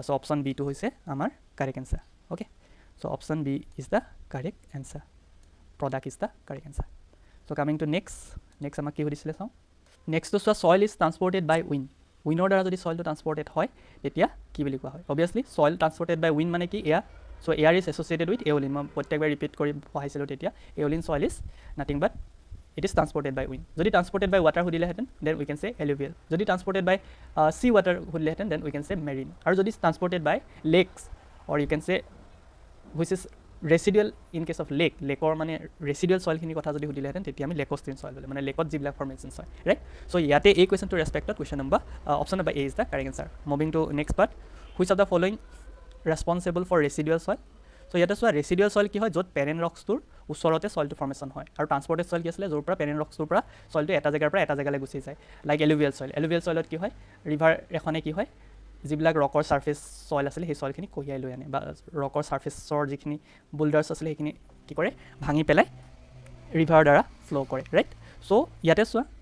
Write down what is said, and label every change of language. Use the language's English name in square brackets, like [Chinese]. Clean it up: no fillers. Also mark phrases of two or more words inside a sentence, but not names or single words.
[English] so option B [Assamese] হৈছে আমাৰ [English] correct answer okay so option B is the correct answer product is the correct answer so coming to next [Assamese] আমাক কি সুধিছিলে চাওঁ নেক্সটটো চোৱা [English] soil is transported by wind [Assamese] দ্বাৰা যদি সয়েলটো ট্ৰান্সপৰ্টেড হয় তেতিয়া কি বুলি কোৱা হয় [English] obviously soil transported by wind [Assamese] মানে কি এয়া [English] so air is associated with aeolian [Assamese] মই প্ৰত্যেকবাৰ ৰিপিট কৰি পঢ়াইছিলোঁ তেতিয়া [English] aeolian soil is nothing but it is transported by wind [Assamese] যদি [English] transported by water [Assamese] সুধিলেহেঁতেন [English] then we can say alluvial [Assamese] যদি [English] transported by sea water [Assamese] সুধিলেহেঁতেন [English] then we can say marine [Assamese] আৰু যদি [English] transported by lakes or you can say which is residual in case of lake [Assamese] মানে ৰেচিডুৱেল সয়েলখিনিৰ কথা যদি সুধিলেহেঁতেন তেতিয়া আমি [English] lacustrine soil [Assamese] হ'লে মানে লেকত যিবিলাক ফৰ্মেশ্যনছ হয় [English] right so' [Assamese] ইয়াতে এই কুৱেশ্যনটো ৰেচপেক্টত কুৱেশ্যন [English] number option number A is the correct answer moving to next part which of the following responsible for residual soil so' [Assamese] ইয়াতে চোৱা [English] residual soil [Assamese] কি হয় য'ত পেৰেণ্ট ৰক্সটোৰ ওচৰতে সয়েলটো ফৰ্মেশ্যন হয় আৰু [English] transported soil [Assamese] কি আছিলে য'ৰ পৰা পেৰেণ্ট ৰক্সটোৰ পৰা সয়েলটো এটা জেগাৰ পৰা এটা জেগালৈ গুচি যায় [English] like alluvial [Assamese] সয়েলত কি হয় ৰিভাৰ এখনে কি হয় যিবিলাক ৰকৰ [English] surface soil [Assamese] আছিলে সেই সয়েলখিনি কঢ়িয়াই লৈ আনে বা ৰকৰ ছাৰ্ফেচৰ যিখিনি বোল্ডাৰ্ছ আছিলে সেইখিনি কি কৰে ভাঙি পেলাই ৰিভাৰৰ দ্বাৰা ফ্ল' কৰে [English] right so' [Assamese] ইয়াতে চোৱা